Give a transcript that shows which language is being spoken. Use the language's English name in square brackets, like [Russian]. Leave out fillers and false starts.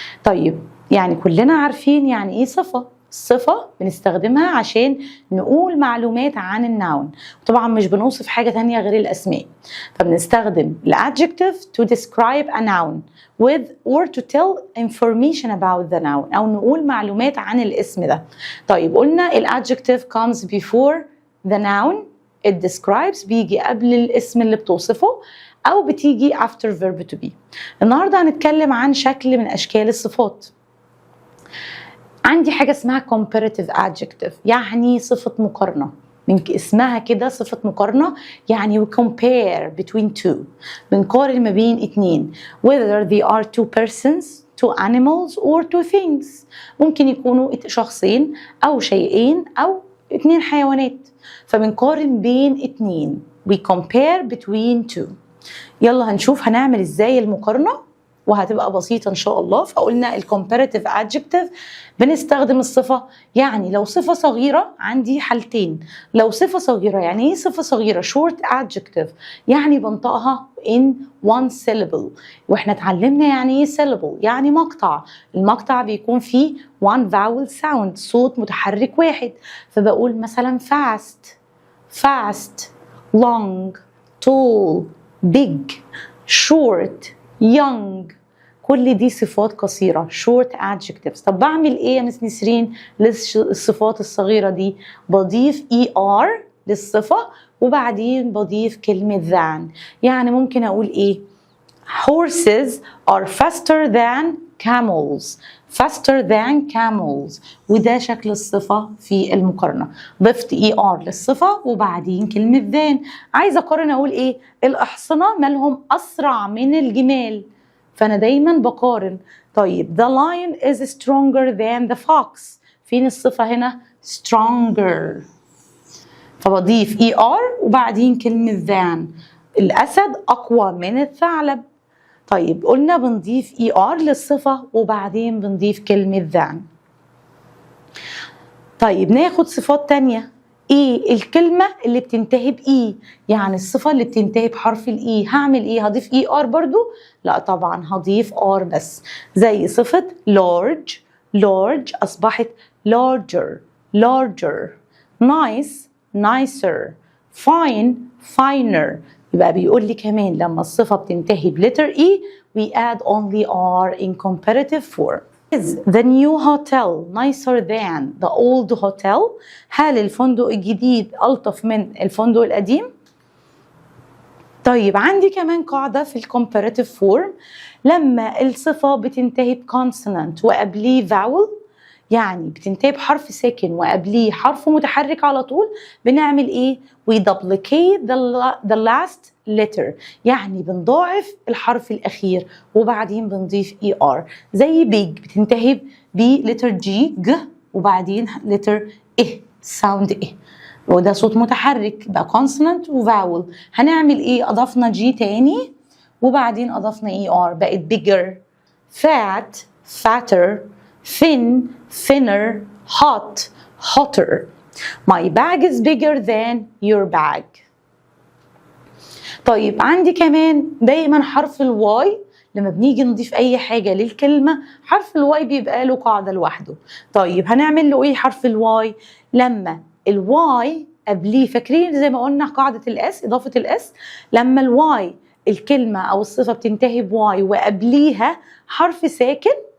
[Arabic] طيب يعني كلنا عارفين يعني إيه صفة. الصفة بنستخدمها عشان نقول معلومات عن الناون، طبعا مش بنوصف حاجة تانية غير الأسماء، فبنستخدم ال adjective to describe a noun with or to tell information about the noun، أو نقول معلومات عن الاسم ده. طيب قلنا ال adjective comes before the noun it describes، بيجي قبل الاسم اللي بتوصفه، أو بتيجي after verb to be. النهاردة هنتكلم عن شكل من أشكال الصفات. عندي حاجة اسمها comparative adjective، يعني صفة مقارنة، من اسمها كده صفة مقارنة، يعني we compare between two، بنقارن ما بين اتنين، whether they are two persons, two animals or two things. ممكن يكونوا شخصين أو شيئين أو اتنين حيوانات، فبنقارن بين اتنين، we compare between two. يلا هنشوف هنعمل ازاي المقارنة، وهتبقى بسيطة إن شاء الله. فقلنا ال comparative adjective بنستخدم الصفة، يعني لو صفة صغيرة عندي حالتين. لو صفة صغيرة، يعني إيه صفة صغيرة؟ short adjective، يعني بنطقها in one syllable، وإحنا اتعلمنا يعني إيه syllable، يعني مقطع. المقطع بيكون فيه one vowel sound، صوت متحرك واحد. فبقول مثلا fast، long، tall، big، short، young، كل دي صفات قصيرة short adjectives. طب بعمل ايه يا مس نسرين للصفات الصغيرة دي؟ بضيف er للصفة، وبعدين بضيف كلمة than. يعني ممكن اقول ايه؟ horses are faster than camels، faster than camels، وده شكل الصفة في المقارنة. ضفت er للصفة وبعدين كلمة than. عايزة اقارن اقول ايه؟ الأحصنة مالهم أسرع من الجمال، فأنا دايما بقارن. طيب the lion is stronger than the fox، فين الصفة هنا؟ stronger، فبضيف er وبعدين كلمة than. الأسد أقوى من الثعلب. طيب قلنا بنضيف er للصفة وبعدين بنضيف كلمة than. طيب ناخد صفات تانية. ايه الكلمة اللي بتنتهي بإي؟ يعني الصفة اللي بتنتهي بحرف الإي، هعمل ايه؟ هضيف er برضو؟ لا طبعا هضيف er بس. زي صفة large أصبحت larger، nice nicer، finer. يبقى بيقول لي كمان لما الصفة بتنتهي بلتر E we add only R in comparative form. Is the new hotel nicer than the old hotel؟ هل الفندق الجديد ألطف من الفندق القديم؟ طيب عندي كمان قاعدة في الcomparative form، لما الصفة بتنتهي بconsonant وقبليه vowel، يعني بتنتهي بحرف ساكن وقبليه حرف متحرك على طول، بنعمل ايه؟ we duplicate the last letter، يعني بنضاعف الحرف الأخير وبعدين بنضيف er. زي big بتنتهي بلتر ج، وبعدين لتر sound وده صوت متحرك بقى consonant وvowel. هنعمل ايه؟ أضفنا جي تاني وبعدين أضفنا er، بقت bigger، fat fatter، thin thinner، hotter. [English] My bag is bigger than your bag. [Arabic] طيب عندي كمان دايما حرف الواي، لما بنيجي نضيف اي حاجة للكلمة حرف الواي بيبقى له قاعدة لوحده. طيب هنعمل له ايه حرف الواي؟ لما الواي قبليه، فاكرين زي ما قلنا قاعدة الاس، اضافة الاس، لما الواي الكلمة او الصفة بتنتهي بواي وقبليها حرف ساكن،